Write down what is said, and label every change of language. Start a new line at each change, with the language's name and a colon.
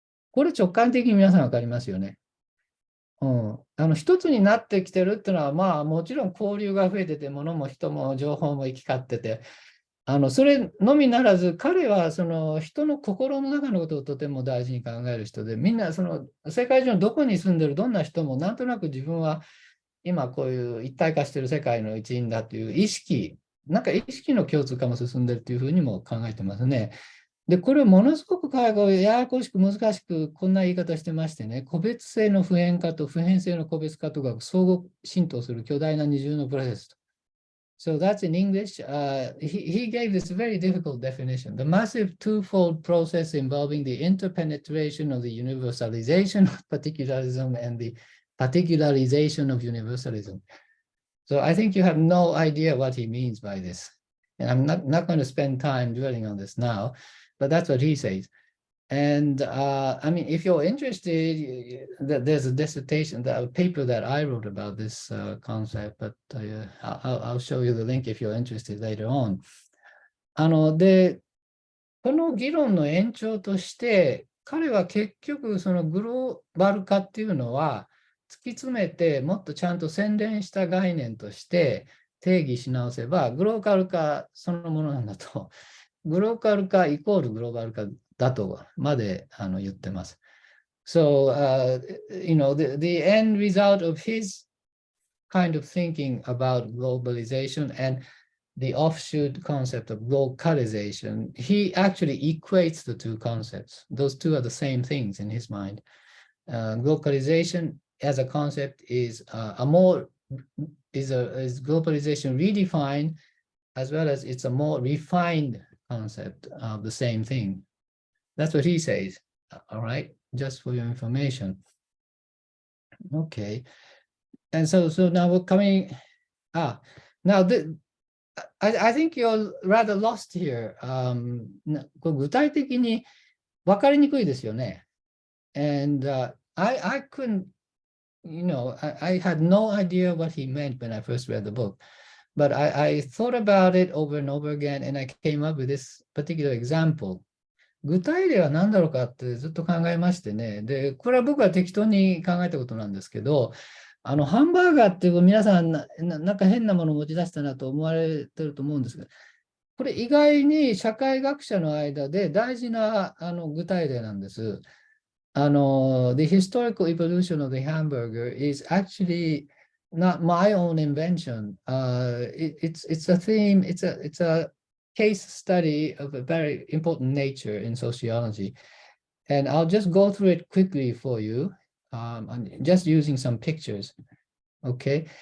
Japanese: これ直感的に皆さん分かりますよね。一つになってきてるっていうのは、まあもちろん交流が増えてて、物も人も情報も行き交ってて、それのみならず、彼はその人の心の中のことをとても大事に考える人で、みんなその世界中のどこに住んでるどんな人も、なんとなく自分は今こういう一体化している世界の一員だという意識、なんか意識の共通化も進んでいるというふうにも考えてますね。で、これをものすごくややこしく難しくこんな言い方してましてね、個別性の普遍化と普遍性の個別化とが相互浸透する巨大な二重のプロセスと。
English: So that's in English. He gave this very difficult definition. The massive twofold process involving the interpenetration of the universalization of particularism and the particularization of universalism. So I think you have no idea what he means by this. And I'm not going to spend time dwelling on this now, but that's what he says. And I mean, if you're interested, there's a dissertation, a paper that I wrote about this concept, but I'll show you the link if you're interested later on.
Japanese: で、この議論の延長として、彼は結局そのグローバル化っていうのは突き詰めてもっとちゃんと洗練した概念として定義し直せばグローバル化そのものなんだと、グローバル化イコールグローバル化だとまで言ってます。
English: So, you know, the end result of his kind of thinking about globalization and the offshoot concept of localization, he actually equates the two concepts. Those two are the same things in his mind. Localization as a concept is is globalization redefined, as well as it's a more refined concept of the same thing. That's what he says. All right, just for your information. Okay, and so now we're coming. Now I think you're rather lost here.
Japanese: これ具体的に分かりにくいですよね。
English: And I couldn't, you know, I had no idea what he meant when I first read the book. But I thought about it over and over again, and I came up with this particular example.
Japanese: 具体例は何だろうかってずっと考えましてね。で、これは僕は適当に考えたことなんですけど、ハンバーガーって皆さんなんか変なものを持ち出したなと思われてると思うんですが、これ意外に社会学者の間で大事な具体例なんです。
English: The historical evolution of the hamburger is actually not my own invention. It's a theme, it's a case study of a very important nature in sociology. And I'll just go through it quickly for you. I'm just using some pictures. Okay.